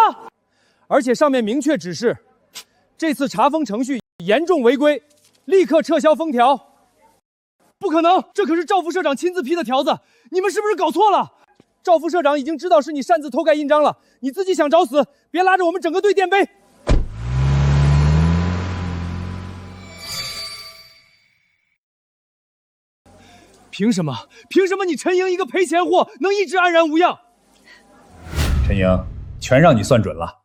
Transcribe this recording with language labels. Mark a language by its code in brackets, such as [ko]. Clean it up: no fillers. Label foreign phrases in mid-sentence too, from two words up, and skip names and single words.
[zh] 而且上面明确指示，这次查封程序严重违规，立刻撤销封条。不可能，这可是赵副社长亲自批的条子，你们是不是搞錯了？趙副社長已經知道是你擅自偷蓋印章了，你自己想找死，別拉着我們整個隊墊背。憑什麼你陳瑩一個賠錢貨能一直安然無恙？陳瑩，全讓你算準了。